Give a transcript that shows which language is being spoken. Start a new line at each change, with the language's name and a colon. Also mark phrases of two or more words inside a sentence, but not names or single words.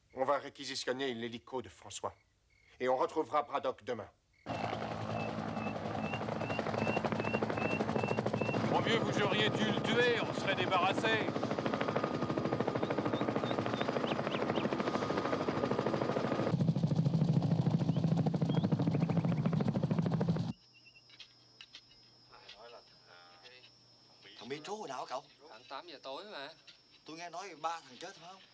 French: va réquisitionner l'hélico de François. Et on retrouvera Braddock demain. Mon vieux, vous auriez dû le tuer, on serait débarrassé.
Vietnamese: Thằng Mitro hồi nào hả cậu? Khoảng 8 giờ tối mà. Tôi nghe nói 3 thằng chết phải không?